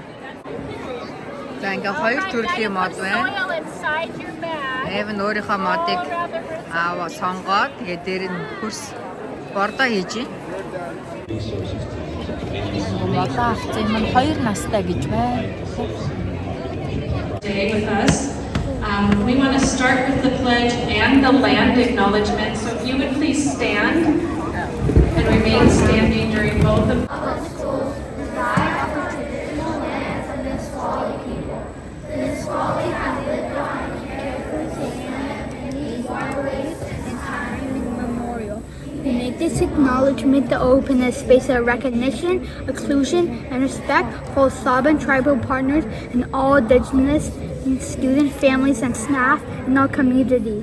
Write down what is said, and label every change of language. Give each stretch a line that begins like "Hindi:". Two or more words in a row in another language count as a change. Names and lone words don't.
Mongolian: За ингээд хоёр төрлийн мод байна. Эвэн өөрийнхөө модыг сонгоод тэгээд дээр нь хөрс бордоо хийж байна. Модоо авсан юм 2 настай гэж байна.
English: Stay with us. We want to start with the pledge and the land acknowledgement. So if you would please stand and remain standing during both of them. We make this acknowledgement to open a space of recognition, inclusion, and respect for all Saban tribal partners and all indigenous students, families, and staff in our community.